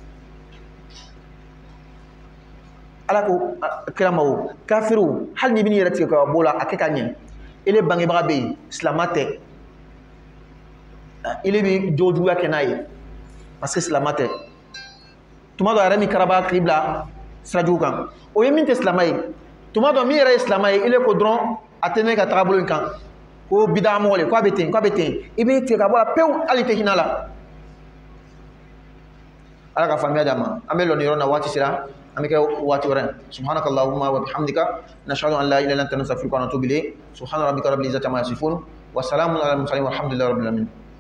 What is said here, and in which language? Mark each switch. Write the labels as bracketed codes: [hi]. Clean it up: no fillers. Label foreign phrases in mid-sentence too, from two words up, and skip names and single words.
[bm] ala ko kira ma o kafiriw hali n'i bɛ n'i yɛrɛ tigɛ ka bɔ la a kɛ ka ɲɛ ele bangebaga bɛ yen silamɛ tɛ ele bɛ jojuguya kɛ n'a ye [fr] parce que [bm] silamɛ tɛ tuma dɔ a yɛrɛ min karaba k'i bila sirajugu kan o ye min tɛ silamɛ ye tuma dɔ min yɛrɛ ye silamɛ ye ele ko dɔrɔn a tɛ ne ka taabolo in kan ko bidaa mɔgɔ le k'a bɛ ten i b'i tigɛ ka bɔ la pewu hali tɛ hinɛ la ala ka faamuya d'a ma an bɛ lɔ nin yɔrɔ in na waati sera an bɛ kɛ waati wɛrɛ [ar] سبحانك اللهم وبحمدك نشهد أن لا إله إلا أنت نستغفرك ونتوب إليك سبحان ربك رب العزة عما يصفون وسلام على المرسلين والحمد لله رب العالمين